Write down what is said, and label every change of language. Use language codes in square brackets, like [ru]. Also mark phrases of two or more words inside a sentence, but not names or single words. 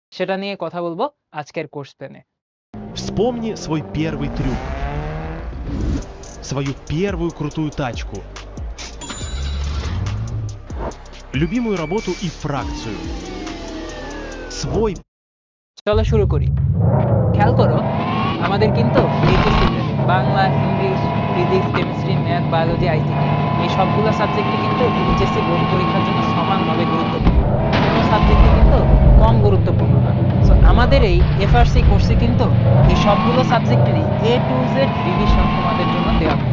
[bn] সেটা নিয়ে কথা বলবো আজকের [en] course plan. [ru] Вспомни свой первый трюк, свою первую крутую тачку, любимую работу и фракцию, свой... [bn] চলো শুরু করি। খেয়াল করো, আমাদের কিন্তু এইচএসসিতে বাংলা, [en] English, physics, chemistry, math, biology, ICT [bn] এই সবগুলো সাবজেক্টই কিন্তু [en] HSC board [bn] পরীক্ষার জন্য সমানভাবে গুরুত্বপূর্ণ। কোনো সাবজেক্টই কিন্তু কম গুরুত্বপূর্ণ না। সো আমাদের এই [en] FRC course [bn] কিন্তু এই সবগুলো সাবজেক্টেরই [en] A to Z revision [bn] তোমাদের জন্য দেওয়া হবে।